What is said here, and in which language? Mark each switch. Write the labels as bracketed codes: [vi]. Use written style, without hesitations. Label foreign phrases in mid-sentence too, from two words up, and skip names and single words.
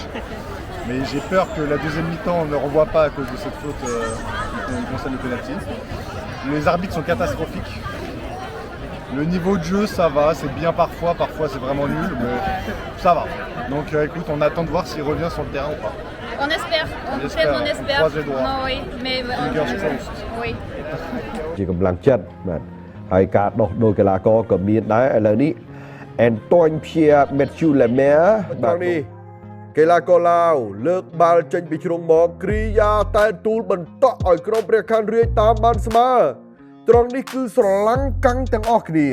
[fr] Mais j'ai peur que la deuxième mi-temps ne revoie pas à cause de cette faute qui concerne le penalty. Les arbitres sont catastrophiques. Le niveau de jeu, ça va, c'est bien parfois c'est vraiment nul, mais ça va. Donc écoute, on attend de voir s'il revient sur le terrain ou pas. On espère, on espère. croise les doigts. Non, oui, mais [en] Fingers crossed. [fr] oui. [km] ជាកម្លាំងចិត្តបាទហើយការដោះដូរកីឡាករក៏មានដែរឥឡូវនេះ Antoine Pierre Mathieu Lemaire បាទនេះកីឡាករឡាវលើកបាល់ចេញពីជ្រុងមកគ្រីយ៉ាតែទូលបន្តក់ឲ្យក្រុមព្រះខ័នរាជតាមបានស្មើត្រង់នេះគឺស្រឡាំងកាំងទាំងអស់គ្នា